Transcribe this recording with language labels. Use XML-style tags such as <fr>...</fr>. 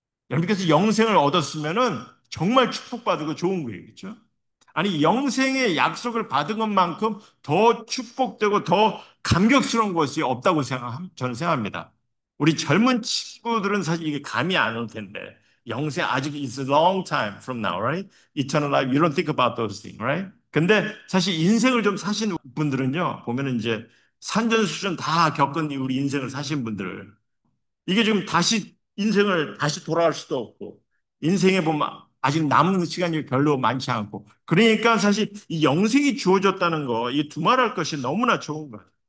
<ko>여러분께서 영생을 얻었으면은 정말 축복받고 좋은 거예요. 그렇죠? 아니, 영생의 약속을 받은 것만큼 더 축복되고 더 감격스러운 것이 없다고 저는 생각합니다. 우리 젊은 친구들은 사실 이게 감이 안 올 텐데, 영생 아직</ko> <en>is a long time from now, right? Eternal life, you don't think about those things, right?</en> <ko>근데 사실 인생을 좀 사신 분들은요, 보면은 이제 산전수전 다 겪은 우리 인생을 사신 분들, 이게 지금 다시 인생을 다시 돌아갈 수도 없고 인생에 보면 아직 남은 시간이 별로 많지 않고 그러니까 사실 이 영생이 주어졌다는 거 이 두말할 것이 너무나 좋은 거예요.</ko>